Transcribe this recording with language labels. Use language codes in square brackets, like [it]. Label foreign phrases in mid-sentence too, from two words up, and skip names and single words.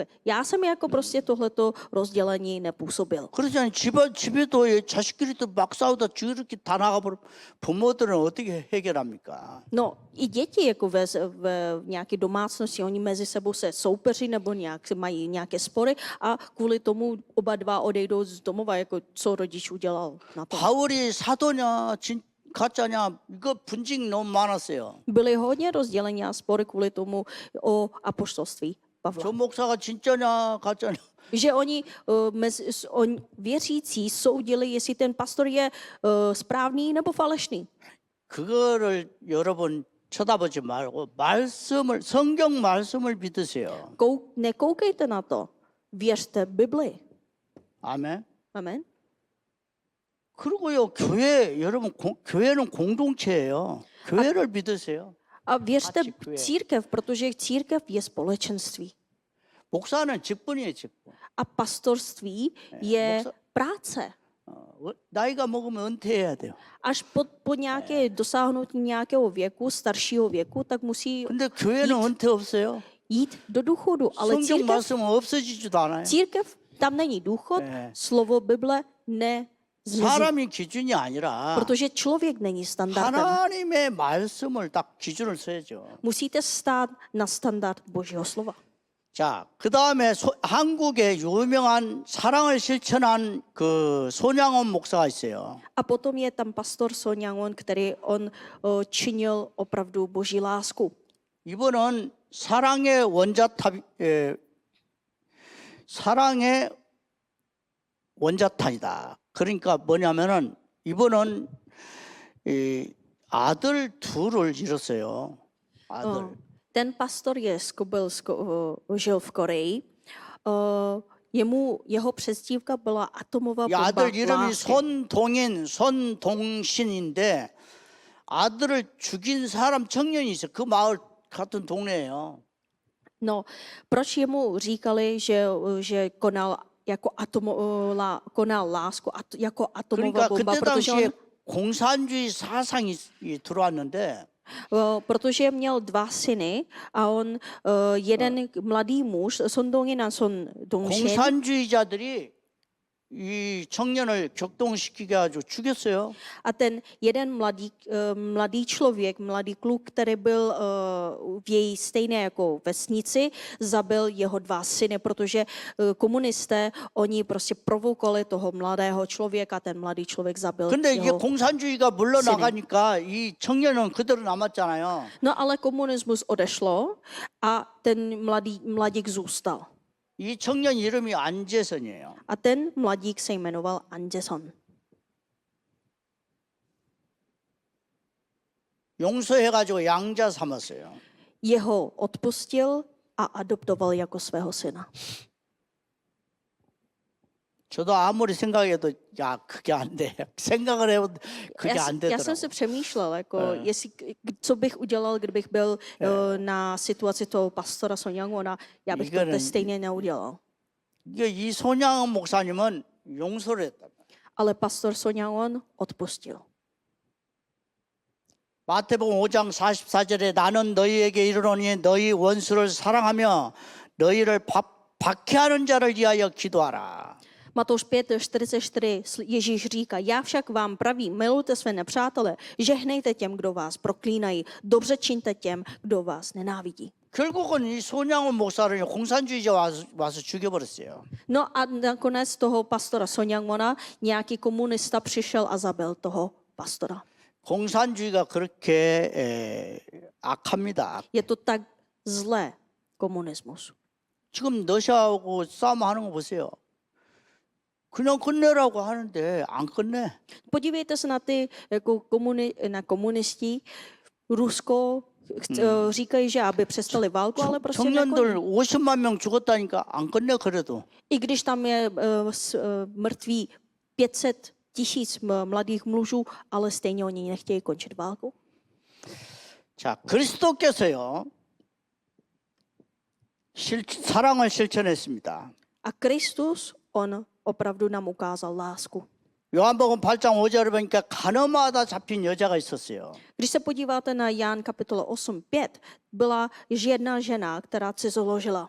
[cs] Já jsem jako prostě tohleto rozdělení nepůsobil. [ko] 그렇잖아요. 집에도 자식끼리도 막 싸우다 저렇게 다 나가버려. 부모들은 어떻게 해결합니까? [cs] No, i děti jako v nějaké domácnosti, oni mezi sebou se soupeří nebo mají nějaké spory a kvůli tomu oba dva odejdou z domova, jako co rodič udělal na to. [ko] 바울이 사도냐 가짜냐 이거 분쟁 너무 많았어요. [cs] Byly hodně rozdělení a spory kvůli tomu o apoštolství Pavla. [ko] 저 목사가 진짜냐 가짜냐. [cs] Že oni věřící soudili, jestli ten pastor je správný nebo falešný. [ko] 그거를 여러분 쳐다보지 말고 성경 말씀을 믿으세요. [cs] Nekoukejte na to. Věřte Bibli. [ko] 아멘. [cs] Amen. [ko] 그리고요 교회는 공동체예요. 교회를 믿으세요. [cs] A věřte Děkuji. církev, protože církev je společenství. [ko] 목사는 직분이에요, 직분. [cs] A pastorství je [ko] 목사- [cs] práce. [ko] 나이가 먹으면 은퇴해야 돼요. [cs] Až po nějaké dosáhnutí nějakého věku, staršího věku, tak musí [ko] 근데 교회는 은퇴 없어요. [cs] jít do důchodu. Ale [ko] 성경 [cs] církev, [ko] 말씀은 없어지지도 않아요. [cs] církev tam není důchod, Ne. slovo Bible nezmizí. [ko] 사람이 기준이 아니라 [cs] Protože člověk není standardem. [ko] 하나님의 말씀을 딱 기준을 써야죠. [cs] Musíte stát na standard Božího slova. [ko] 자, 그 다음에 한국에 유명한 사랑을 실천한 그 손양원 목사가 있어요. [cs] A potom je tam pastor Son Yang-won, který on činil opravdu Boží lásku. [ko] 이분은 사랑의 원자탑, 사랑의 원자탄이다. 그러니까 뭐냐면은 이분은 이 아들 둘을 잃었어요. 아들. [cs] Ten pastor žil v Koreji. Jeho přezdívka byla atomová [ko] 이 [cs] bomba [ko] 아들 이름이 [cs] lásky. [ko] 손동신인데 아들을 죽인 사람 청년이 있어요. 그 마을 같은 동네예요. [cs] No, proč jemu říkali, že konal jako konal lásku jako atomová [ko] 그러니까 [cs] bomba, [ko] 그때 [cs] protože [ko] 당시에 [cs] on [ko] 공산주의 사상이 들어왔는데 [cs] protože měl dva syny a on jeden mladý muž, Son Dong-in a Son Dong-shin, [ko] 공산주의자들이 이 청년을 격동시키게 가지고 죽였어요. [cs] a ten jeden mladý člověk, mladý kluk, který byl v její stejné jako vesnici, zabil jeho dva syny, protože komunisté, oni prostě provokovali toho mladého člověka, ten mladý člověk zabil [ko] 근데 이게 [cs] jeho. [ko] 공산주의가 물러나가니까 이 청년은 그대로 남았잖아요. [cs] No ale komunismus odešlo a ten mladík zůstal. [ko] 이 청년 이름이 안재선이에요. [cs] A ten mladík se jmenoval Anjeson. [ko] 용서해가지고 양자 삼았어요. [cs] Jeho odpustil a adoptoval jako svého syna. [ko] 저도 아무리 생각해도 야 그게 안 돼. 생각을 해도 그게 안 [cs] Já jsem [ko] 되더라고. [cs] si přemýšlel, jako co bych udělal, kdybych byl na situaci toho pastora Son Yang-wona, já bych to stejně neudělal. [ko] 이게 이 손양원 목사님은 용서를 했다. [cs] Ale pastor Son Yang-won odpustil. [ko] 마태복음 5장 44절에 나는 너희에게 이르노니 너희 원수를 사랑하며 너희를 박해하는 자를 위하여 기도하라. [cs] Matouš 5:44 Ježíš říká, já však vám pravím, milujte své nepřátele, žehnejte těm, kdo vás proklínají, dobře čiňte těm, kdo vás nenávidí. [ko] 결국은 이 손양원 목사를 공산주의자 와서 죽여버렸어요. [cs] No a nakonec toho pastora Son Yang-wona nějaký komunista přišel a zabil toho pastora. [ko] 공산주의가 그렇게 악합니다. [cs] Je to tak zlé, komunismus. [ko] 지금 러시아하고 싸움하는 거 보세요. 그냥 끝내라고 하는데 안 끝내. [cs] Podívejte se na ty jako na komunisti. Rusko říkají, že aby přestali válku, ale prostě [ko] 청년들 50만 명 죽었다니까 안 끝내 그래도. [cs] I když tam je mrtví 500 000 mladých mužů, ale stejně oni nechtějí končit válku. [ko] 자, 그리스도께서요. 사랑을 실천했습니다. [cs] A Kristus, on opravdu nám ukázal lásku. [ko] 요한복음 8장 5절을 보니까 가늠하다 잡힌 여자가 있었어요. [cs] Když se podíváte na Jan kapitola 8:5, byla jedna žena, která cizoložila.